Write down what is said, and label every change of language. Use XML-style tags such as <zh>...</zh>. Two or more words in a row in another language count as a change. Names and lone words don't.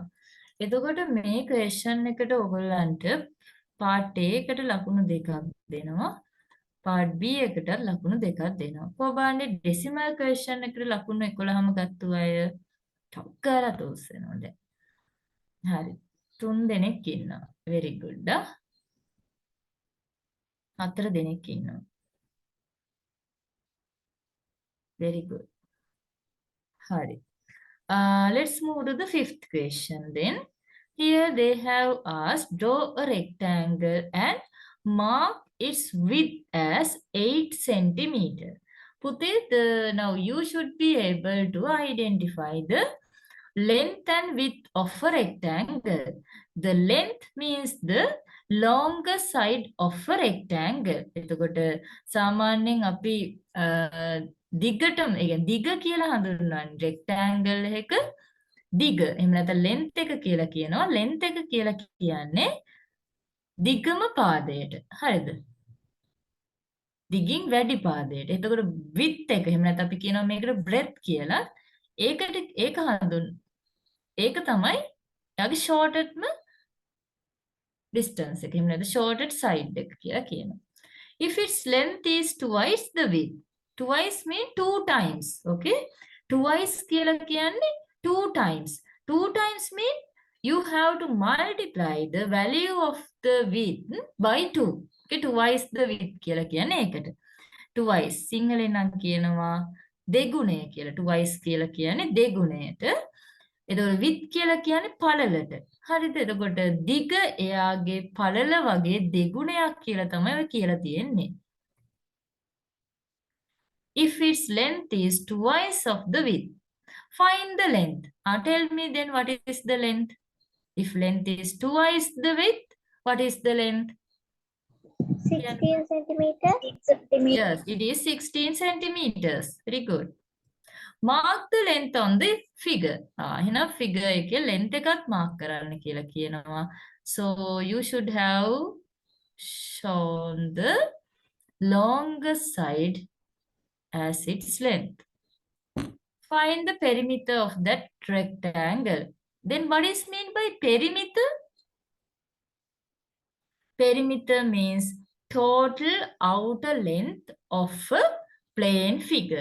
<si>එතකොට මේ ක්වෙස්චන් එකට ඔයගොල්ලන්ට</si> <en>part A</en> <si>එකට ලකුණු දෙකක් දෙනවා.</si> <en>part B</en> <si>එකට ලකුණු දෙකක් දෙනවා. කොහොමද</si> <en>decimal question</en> <si>එකට ලකුණු 11ම ගත්තු අය ටොක් කරලා තෝස් වෙනවා දැන්. හරි. 3 දෙනෙක් ඉන්නවා.</si> <en>very good.</en> <si>4 දෙනෙක් ඉන්නවා.</si> <en>very good.</en> <si>Hari.</si> <en>Let's move to the 5th question then. Here they have asked, draw a rectangle and mark its width as 8 centimeter. Now you should be able to identify the length and width of a rectangle. The length means the longer side of a rectangle.</en> <si>එතකොට සාමාන්‍යයෙන් අපි දිගටම ඒ කියන්නේ දිග කියලා හඳුන්වන්නේ rectangle එක දිග. එහෙම නැත්නම් length එක කියලා කියනවා. length එක කියලා කියන්නේ දිගම පාදයට. හරිද? දිගින් වැඩි පාදයට. එතකොට width එක එහෙම නැත්නම් අපි කියනවා මේකට breadth කියලා. ඒක තමයි යාගේ</si> <en>shortest distance</en> <si>එක. එහෙම නැත්නම්</si> <en>shortest side</en> <si>එක කියලා කියනවා.</si> <en>If its length is twice the width, Twice means 2 times. Okay. Twice</en> <si>කියලා කියන්නේ</si> <en>2 times. 2 times means you have to multiply the value of the width by 2. Okay. Twice the width</en> <si>කියලා කියන්නේ ඒකට.</si> <en>Twice.</en> <si>සිංහලෙන් නම් කියනවා දෙගුණය කියලා. Twice කියලා කියන්නේ දෙගුණයට. එතකොට width කියලා කියන්නේ පළලට. හරිද? එතකොට දිග එයාගේ පළල වගේ දෙගුණයක් කියලා තමයි ඔය කියලා තියෙන්නේ.</si> <en>If its length is twice of the width, find the length. Tell me then what is the length? If length is twice the width, what is the length? 16 centimeters. Yes, it is 16 centimeters. Very good. Mark the length on the figure.</en> <si>එහෙනම් figure එකේ length එකත් mark කරන්න කියලා කියනවා.</si> <en>So you should have shown the longer side as its length. Find the perimeter of that rectangle. Then what is meant by perimeter? Perimeter means total outer length of a plane figure.</en>